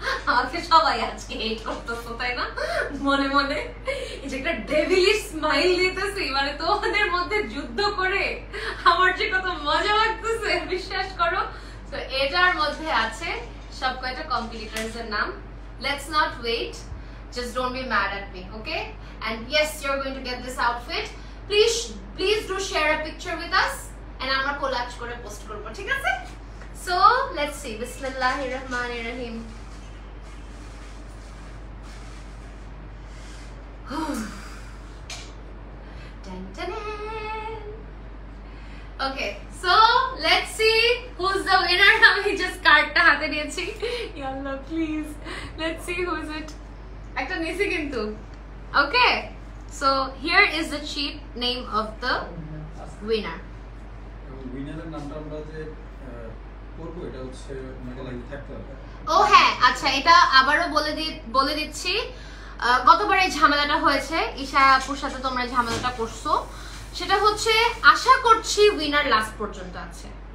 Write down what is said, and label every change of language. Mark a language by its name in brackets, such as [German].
[Bangla] আমাকে সবাই আজকে হেট করতেছো, তাই না? মনে মনে এই যে একটা ডেভিলিশ স্মাইল দিতেছি, মানে তোমাদের মধ্যে যুদ্ধ করে আমার যে কত মজা লাগতেছে বিশ্বাস করো। তো এটার মধ্যে আছে সব কয়টা কম্পিটিটরস এর নাম। [English] Let's not wait, just don't be mad at me, okay? And yes, you're going to get this outfit. Please do share a picture with us, and [Bangla] আমরা কোলাজ করে পোস্ট করব, ঠিক আছে? [English] So let's see. [Arabic] Bismillahirrahmanirrahim. [English] Dun, dun, dun. Okay, so let's see who's the winner. [Bangla] আমি just কার্ডটা হাতে নিয়েছি, ইয়াল্লাহ please, [English] let's see who is it. [Bangla] একটা নিছি কিন্তু, okay? [English] So here is the cheat name of the winner. [Bangla] উইনারের নামটা আমরা যে করব, এটা হচ্ছে মানে লাইভ থাকতে হবে। ও হ্যাঁ, আচ্ছা, এটা আবারও বলে দিচ্ছি। গতবার এই ঝামেলাটা হয়েছে, ঈশা আপুর সাথে তোমরা ঝামেলাটা করছো, সেটা হচ্ছে আশা করছি উইনার লাস্ট পর্যন্ত আছে।